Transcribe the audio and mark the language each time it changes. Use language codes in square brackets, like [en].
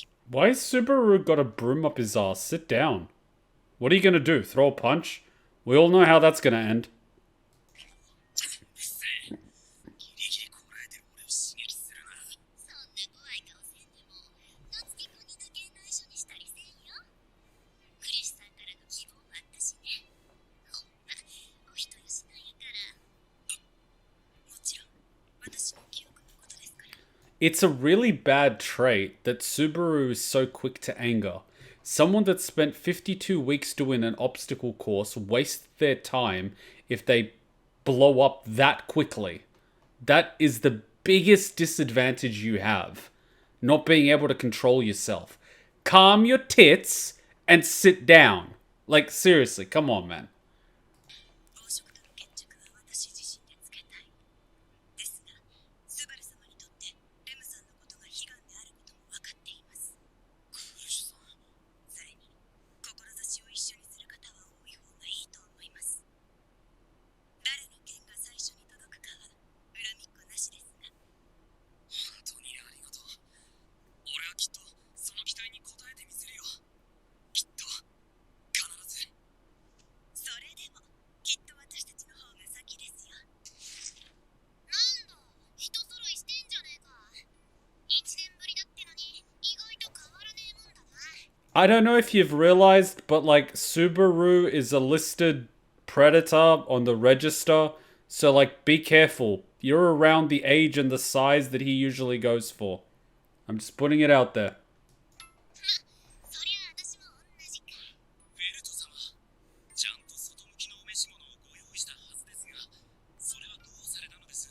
[en] Why has Subaru got a broom up his ass? Sit down. What are you gonna do? Throw a punch? We all know how that's gonna end. [ja] ギリギリこらえてる俺を刺激するな。そんな怖い顔せんでも、夏希子にだけ内緒にしたりせんよ。クリスさんからの希望もあったしね。ほんま、お人よしなんやから。もちろん、私の記憶のことですから。 [en] It's a really bad trait that Subaru is so quick to anger. Someone that spent 52 weeks doing an obstacle course wastes their time if they blow up that quickly. That is the biggest disadvantage you have. Not being able to control yourself. Calm your tits and sit down. Like, seriously, come on, man. [ja] 暴食との決着は私自身でつけたい。ですが、スバル様にとってレムさんのことが悲願であることも分かっています。クリスさん。それに、志を一緒にする方は多い方がいいと思います。誰の剣が最初に届くかは恨みっこなしですが。本当にありがとう。俺はきっとその期待に応えてみせるよ。きっと、必ず。それでも、きっと私たちの方が先ですよ。なんだ、人揃いしてんじゃねえか。一年ぶりだってのに、意外と変わらねえもんだな。 [en] I don't know if you've realized, but like Subaru is a listed predator on the register. So like be careful. You're around the age and the size that he usually goes for. I'm just putting it out there. [ja] そりゃ私も同じか。ベルト様、ちゃんと外向きのお召し物をご用意したはずですが、それはどうされたのです？